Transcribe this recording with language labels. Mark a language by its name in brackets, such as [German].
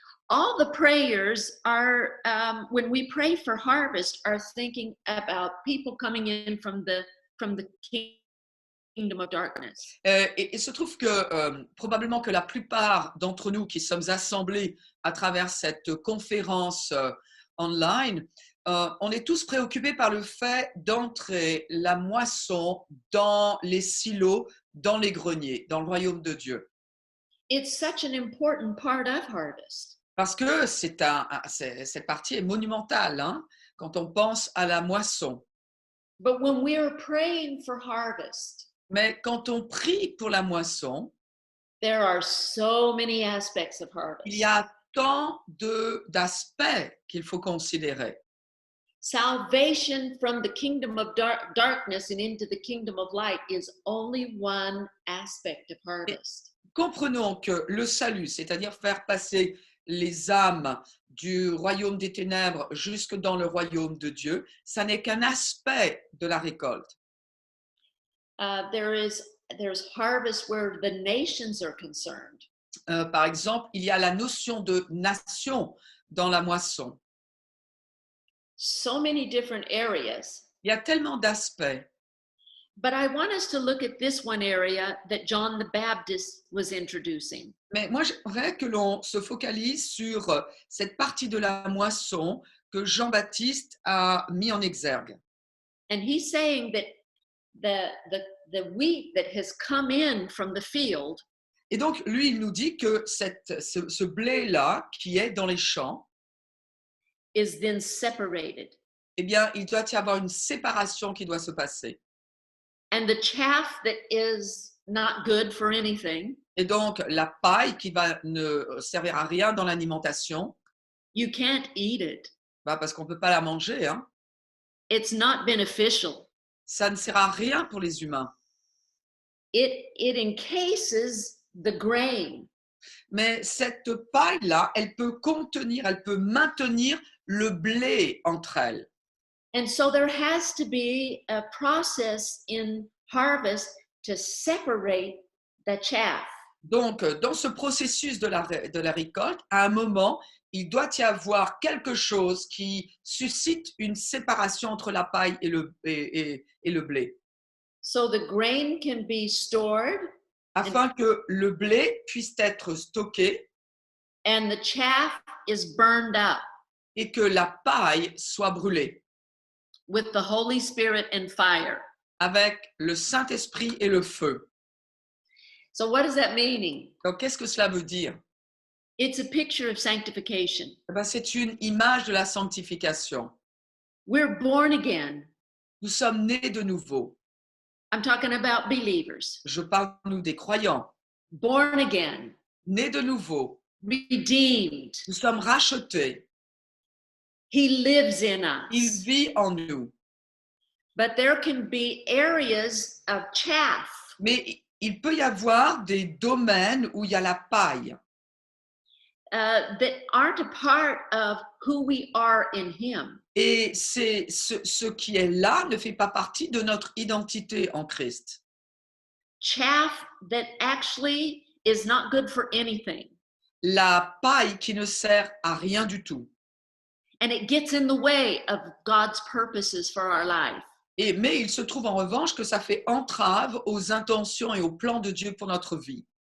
[English] All the prayers are when we pray for harvest are thinking about people coming in from the kingdom of darkness. [French] Et il se trouve que probablement que la plupart d'entre nous qui sommes assemblés à travers cette conférence online, on est tous préoccupés par le fait d'entrer la moisson dans les silos, dans les greniers, dans le royaume de Dieu. [English] It's such an important part of harvest. [French] Parce que cette partie est monumentale, hein, quand on pense à la moisson. [English] But when we are praying for harvest, [French] mais quand on prie pour la moisson, [English] there are so many aspects of harvest. [French] Il y a tant d'aspects qu'il faut considérer. [English] Salvation from the kingdom of darkness and into the kingdom of light is only one aspect of harvest. [French] Comprenons que le salut, c'est-à-dire faire passer les âmes du royaume des ténèbres jusque dans le royaume de Dieu, ça n'est qu'un aspect de la récolte. [English] There's harvest where the nations are concerned. [French] Par exemple, il y a la notion de nation dans la moisson. [English] So many different areas. [French] Il y a tellement d'aspects. [English] But I want us to look at this one area that John the Baptist was introducing. [French] Mais moi, j'aimerais que l'on se focalise sur cette partie de la moisson que Jean-Baptiste a mis en exergue. [English] And he's saying that the wheat that has come in from the field. [French] Et donc, lui, il nous dit que ce blé-là, qui est dans les champs, [English] is then separated. [French] Eh bien, il doit y avoir une séparation qui doit se passer. [English] And the chaff that is not good for anything. [French] Et donc, la paille qui va ne servir à rien dans l'alimentation, [English] You can't eat it. [French] bah, parce qu'on ne peut pas la manger, hein. [English] It's not beneficial. [French] Ça ne sert à rien pour les humains. [English] It encases the grain. [French] Mais cette paille-là, elle peut contenir, elle peut maintenir le blé entre elles. [English] And so there has to be a process in harvest to separate the chaff. [French] Donc, dans ce processus de la récolte, à un moment, il doit y avoir quelque chose qui suscite une séparation entre la paille et le blé, [English] So the grain can be stored [French] afin que le blé puisse être stocké [English] and the chaff is burned up [French] et que la paille soit brûlée [English] with the Holy Spirit and fire. [French] avec le Saint-Esprit et le feu. [English] So what does that mean? [French] Donc, qu'est-ce que cela veut dire? [English] It's a picture of sanctification. [French] Eh bien, c'est une image de la sanctification. [English] We're born again. [French] Nous sommes nés de nouveau. [English] I'm talking about believers. [French] Je parle, nous, des croyants. [English] Born again, [French] Nés de nouveau. [English] redeemed. [French] Nous sommes rachetés. [English] He lives in [French] Il [English] us. [French] vit en nous. [English] But there can be areas of chaff [French] Mais il peut y avoir des domaines où il y a la paille [English] that aren't a part of who we are in Him. [French] et c'est ce qui est là ne fait pas partie de notre identité en Christ. [English] Chaff that actually is not good for anything. [French] La paille qui ne sert à rien du tout. [English] And it gets in the way of God's purposes for our life. [French] Mais il se trouve en revanche que ça fait entrave aux intentions et aux plans de Dieu pour notre vie.